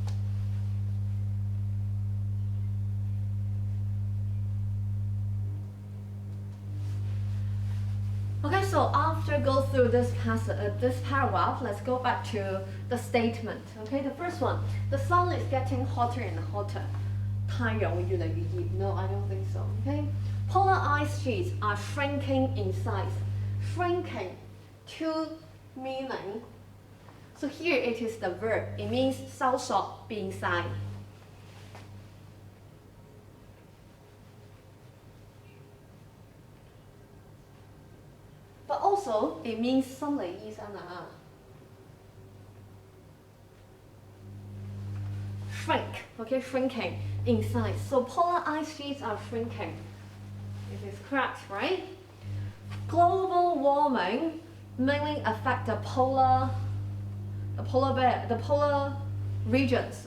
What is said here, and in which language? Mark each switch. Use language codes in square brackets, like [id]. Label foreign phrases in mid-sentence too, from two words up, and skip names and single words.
[en] Okay, so after go through this paragraph, let's go back to the statement. Okay, the first one, the sun is getting hotter and hotter. [yue] 太陽會越嚟越熱. [en] No, I don't think so. Okay, polar ice sheets are shrinking in size. Shrinking, two meaning. So here it is the verb. It means [yue] 收縮變細. [en] But also it means [yue] 心理醫生啊. [en] Shrink, okay, shrinking in size. So polar ice sheets are shrinking. It is correct, right? Global warming mainly affect the polar regions.